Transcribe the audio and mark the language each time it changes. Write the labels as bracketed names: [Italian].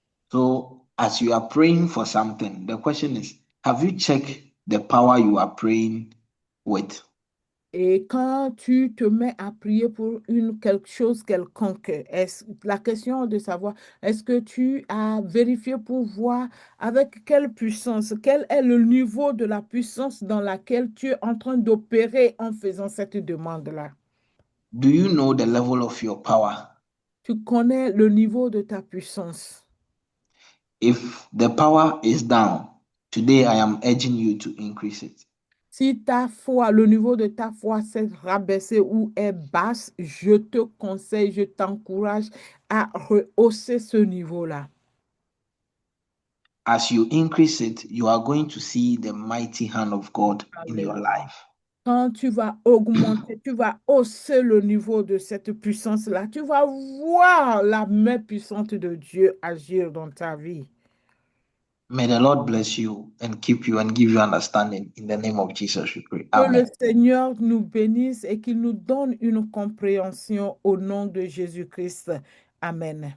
[English] So, as you are praying for something, the question is, have you checked the power you are praying with? [French] Et quand tu te mets à prier pour quelque chose quelconque, la question de savoir, est-ce que tu as vérifié pour voir avec quelle puissance, quel est le niveau de la puissance dans laquelle tu es en train d'opérer en faisant cette demande-là? [English] Do you know the level of your power? [French] Tu connais le niveau de ta puissance. [English] If the power is down, today I am urging you to increase it. [French] Si ta foi, le niveau de ta foi s'est rabaissé ou est basse, je te conseille, je t'encourage à rehausser ce niveau-là. [English] As you increase it, you are going to see the mighty hand of God in your [French] Alléluia. [English] life. [French] Quand tu vas augmenter, tu vas hausser le niveau de cette puissance-là, tu vas voir la main puissante de Dieu agir dans ta vie. [English] May the Lord bless you and keep you and give you understanding. In the name of Jesus, we pray. [French] Que le Amen. Seigneur nous bénisse et qu'il nous donne une compréhension au nom de Jésus-Christ. Amen.